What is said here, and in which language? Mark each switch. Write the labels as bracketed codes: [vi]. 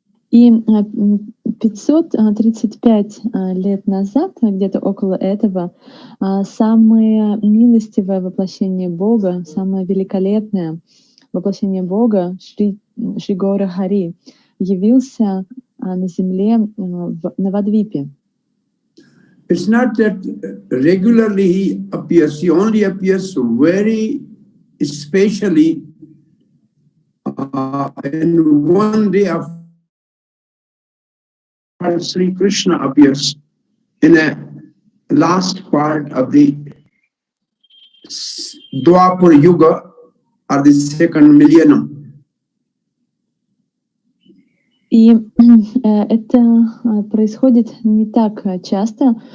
[ru] И 535 лет назад, где-то около этого, самое милостивое воплощение Бога, самое великолепное воплощение Бога, Шри Гаура Хари, явился на земле в Навадвипе. [en] It's not that regularly He appears, He only appears very especially in one day of Sri Krishna appears in a last part of the Dwapar Yuga or the second millennium. [ru] И это происходит не так часто.